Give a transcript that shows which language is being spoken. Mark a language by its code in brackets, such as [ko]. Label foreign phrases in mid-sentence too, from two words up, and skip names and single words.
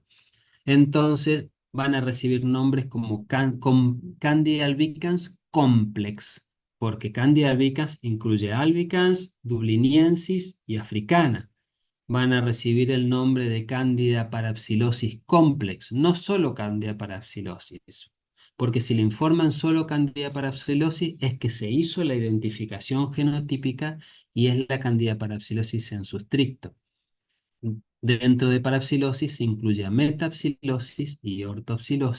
[es] Entonces van a recibir nombres como Candida albicans complex, porque Candida albicans incluye albicans, dubliniensis y africana. Van a recibir el nombre de Candida parapsilosis complex, no solo Candida parapsilosis, porque si le informan solo Candida parapsilosis es que se hizo la identificación genotípica y es la Candida parapsilosis en su stricto. Dentro de parapsilosis se incluye a metapsilosis y ortopsilosis.